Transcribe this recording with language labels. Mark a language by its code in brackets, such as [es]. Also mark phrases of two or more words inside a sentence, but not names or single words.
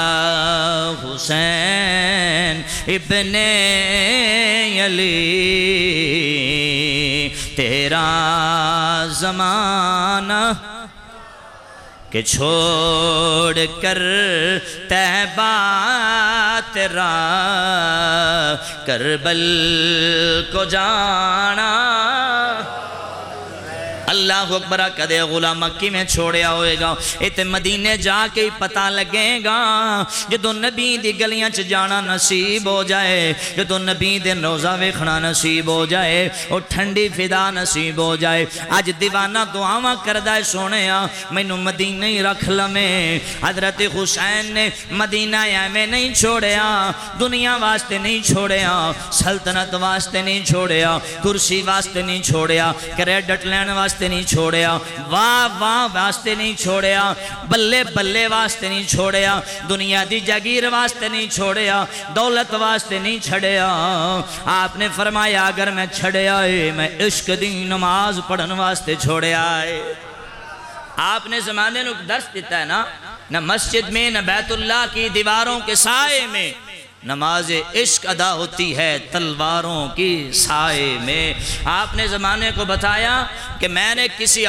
[ur] حسین ابن علی تیرا زمانہ کہ چھوڑ کر طیبہ تیرا کربل کو جانا [pa] اللہ اکبر کدے غلام مکی میں چھوڑیا ہوئے گا ایتے مدینے جا کے پتہ لگے گا جدو نبی دی گلیاں چ جانا نصیب ہو جائے جدو نبی دے روضہ ویکھنا نصیب ہو جائے اور ٹھنڈی فضا نصیب ہو جائے اج دیوانہ دعاواں کردا ہے سونیا مینوں مدینے ہی رکھ لویں حضرت حسین نے مدینہ ایویں نہیں چھوڑیا دنیا واسطے نہیں چھوڑیا سلطنت واسطے نہیں چھوڑیا کرسی واسطے نہیں چھوڑیا کریڈٹ لین واسطے نہیں چھوڑیا واہ واہ واسطے نہیں چھوڑیا بلے بلے واسطے نہیں چھوڑیا دنیا دی جاگیر واسطے نہیں چھوڑیا دولت واسطے نہیں چھڑیا آپ نے فرمایا اگر میں چھڑیا ہے میں عشق دی نماز پڑھن واسطے چھوڑیا ہے آپ نے زمانے نو درس دیتا ہے [ur] نہ مسجد میں نہ بیت اللہ کی دیواروں کے سائے میں نماز عشق ادا ہوتی ہے تلواروں کی سائے میں آپ نے زمانے کو بتایا کہ میں نے کسی